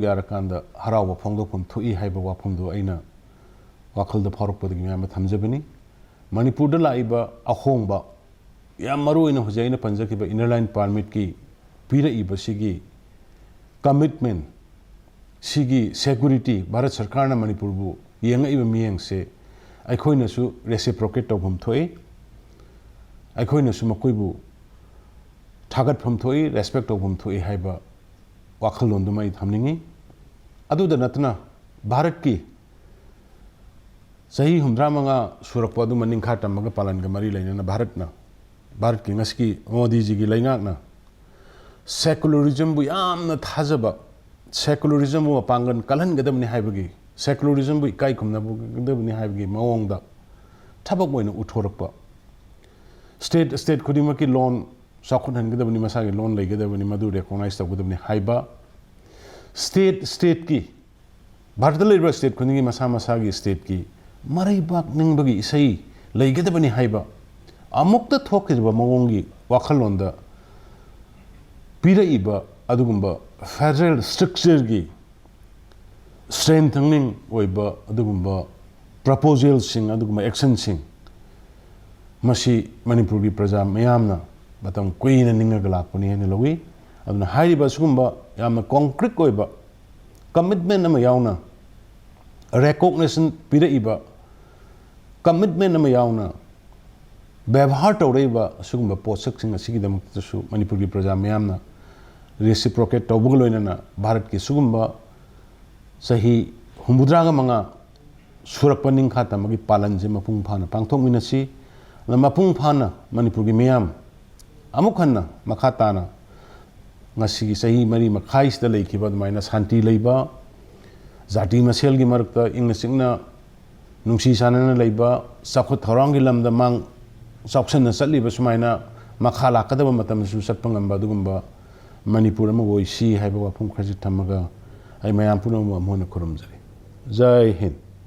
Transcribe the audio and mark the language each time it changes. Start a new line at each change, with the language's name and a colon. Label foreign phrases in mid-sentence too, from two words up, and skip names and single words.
Manipuri: यारकांदा हराव फोंगदोपम थुई हाइबा वाफुंदो अइना वाखलदा फारकपदगी मियाम थमजबनी मणिपुर लाइब अहोंब याम मरुइना हुजैना पंजकिब
English: inner line permit
Manipuri: की पीरइब सिगी कमिटमेंट सिगी सिक्योरिटी भारत सरकार ना मणिपुर बु येंगइब मियंग से अखोइनसु रेसिप्रोकेट तौबम थोइ अखोइनसु मकोइबु थागतफम थोइ रेस्पेक्ट तौबम थोइ हाइबा वाखललोंदुमाइ थमनिंगी अदुदा नतना भारत की सही हुमद्रा मंगा सुरकपदु मनिंखा तमगा पालन का मरी लेना भारत की ngasi मोदी जी की लेंगाकना सेकुलरिज्म बु यामना थाजबा सेकुलरिज्म बु पांगन कलहन गदमनि हाइबगी सेकुलरिज्म बु इकाई खुमना बु गदमनि हाइबगी मवोंगदा थबक मोइन उथोरकपा स्टेट खुदिमा की लोन साखुनहन गदमनि मसा की लोन लेगदबनि मदु रिकॉग्नाइज तगदमनि हाइबा स्टेट की भारत लेबा स्टेट खुदिगी मसा की स्टेट की मरैबाक निंबगी इसई लेगदबनि हाइबा अमुक्त थोकिबा मवोंगी वाखलोंदा पीरइबा अदुगुंबा
English: federal structure
Manipuri: की स्ट्रेंथनिंग ओइबा अदुगुंबा प्रपोजल सिंग अदुगुंबा एक्शन सिंग मसी मणिपुर की प्रजा मयामना मतम कुइना निंगगा लाकपनि हेन लवी अदुना हाइरिबा सुगुंबा यामना कॉन्क्रीट ओइबा कमिटमेंट अमा यावना recognition पीरइबा कमिटमेंट अमा यावना व्यवहार तौरइबा सुगुंबा पोसकसिंग असिगिदमक्तसु मणिपुर की प्रजा मयामना रेसिप्रोकेट तौबग लोइनना भारत की सुगुंबा सही हुमुद्रागा मंगा सुरकपा निंखा तमगी पालन जे मपुंग फाना पांगथोकमिनसी मपुंग फाना मणिपुर की मयाम अमुक हन्ना मखा ताना ngasi सही मरी मखाइसदा लेखिबा दमाइना शांति लेबा जाति मसेल की मरकता इंग सिंगना नुंसी सानना लेबा साखुत थौरांग की लमदा मांग साउक्सन चलीबा सुमाइना मखा लाकदबा मतमसु सत्पा ngamba दुगुंबा मणिपुर अमा ओइसी हाइबा वाफम खरजि थमगा आई मयाम पुनम अमोना खुरुमजरी
Hindi: जय हिंद।